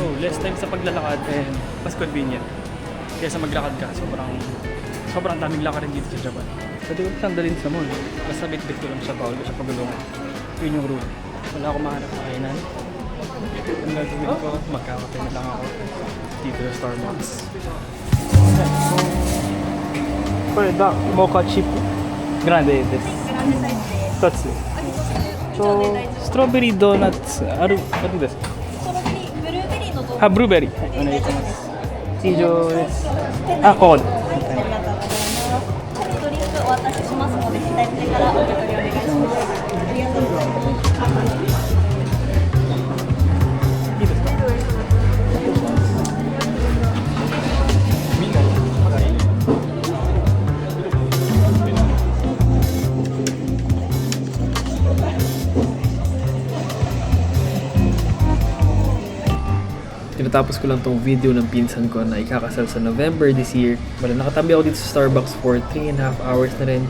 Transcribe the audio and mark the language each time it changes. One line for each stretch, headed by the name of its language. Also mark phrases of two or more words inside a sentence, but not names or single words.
Filipino: So,
English: less time
Filipino: sa paglalakad and mas convenient. Kaysa maglakad ka, sobrang daming lakarin dito sa Japan. Pwede ko siyang dalhin sa mall. Basta bit-bit ko lang siya, bawal ko siya pagulungan. Yun yung rule. Wala akong mahanap na kainan. Ang gagawin ko, magkakape na lang ako dito sa Starbucks. Pwede ba? Mocha chip.
English: Grande this. That's it. So, strawberry donuts. What is this?
Japanese: あ、ブルーベリー。お願いします。以上です。あ、コード。ドリンクお渡ししますので、左手からお受け取りお願いします。ありがとうございます。いいですか？みんなで。
Filipino: Tinatapos ko lang tong video ng pinsan ko na ikakasal sa November
English: this year.
Filipino: Wala, nakatabi ako dito sa Starbucks
English: for 3.5 hours
Filipino: na rin.